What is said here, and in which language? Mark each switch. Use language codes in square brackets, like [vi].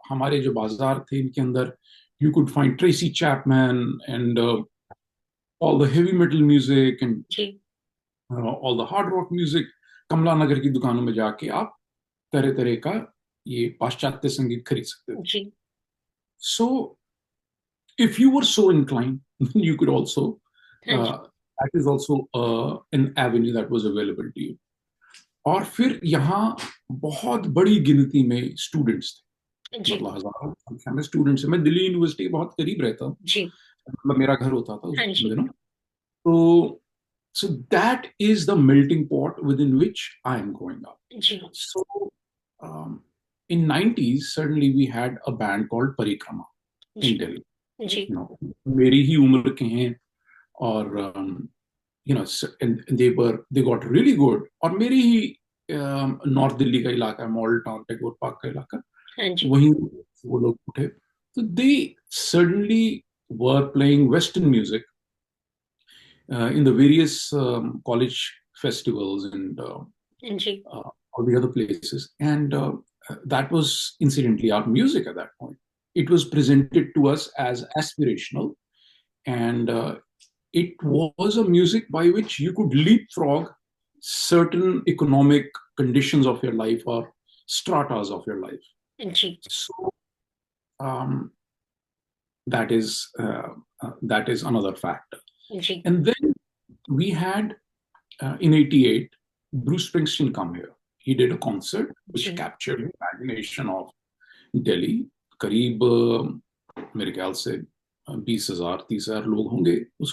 [hi] हमारे जो बाजार थे इनके अंदर [en] you could find Tracy Chapman and all the heavy metal music and [hi] ji. [en] All the hard rock music. [hi] कमला नगर की दुकानों में जाके आप तरह तरह का ये पाश्चात्य संगीत खरीद सकते थे। जी। [en] so if you were so inclined, you could also, [hi] हाँ जी। [en] that is also an avenue that was available to you. [hi] और फिर यहाँ बहुत बड़ी गिनती में स्टूडेंट्स थे, जी। मतलब हजारों संख्या में स्टूडेंट्स। मैं दिल्ली यूनिवर्सिटी के बहुत करीब रहता हूँ, जी। मतलब मेरा घर होता था हाँ दिनों। [en] तो so that is the melting pot within which I am growing up. [hi] Ji. [en] So um, in 90s, certainly we had a band called Parikrama in [hi] ji. [en] Delhi. [hi] Ji. [en] You know, [hi] मेरी ही उम्र के हैं, और [en] you know, and they got really good। [hi] और मेरी ही north Delhi का इलाका है, मॉडल टाउन, टैगोर पार्क का इलाका, हाँ जी। वहीं वो लोग उठे। [en] तो they certainly were playing Western music in the various college festivals and [hi] ji. [en] all the other places. And that was incidentally our music at that point. It was presented to us as aspirational, and it was a music by which you could leapfrog certain economic conditions of your life or stratas of your life. [hi] Ji. [en] So um, that is that is another factor. [hi] Ji. [en] And then we had in '88 Bruce Springsteen come here. He did a concert which [hi] ji. [en] captured the imagination of Delhi. [hi] करीब मेरे ख्याल से 20,000 30,000 लोग होंगे उस